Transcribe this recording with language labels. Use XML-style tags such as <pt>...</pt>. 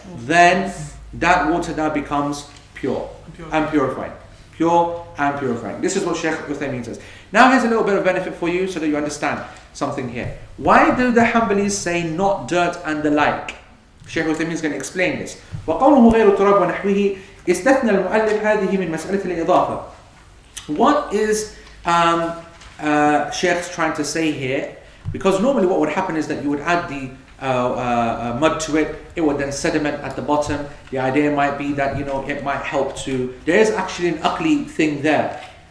<en>Then that water now becomes pure and purifying. Pure and purifying. This is what Shaykh Uthaymin says. Now here's a little bit of benefit for you so that you understand something here. Why do the Hanbalis say not dirt and the like? Shaykh Uthaymin is going to explain this.</en> <ar>وقوله غير التراب ونحوه استثنى المؤلف هذه من مسألة الإضافة.</ar> <en>What is Shaykh's trying to say here? Because normally what would happen is that you would add mud to it, it would then sediment at the bottom. The idea might be that, you know, it might help to, there is actually an ugly thing there.</en>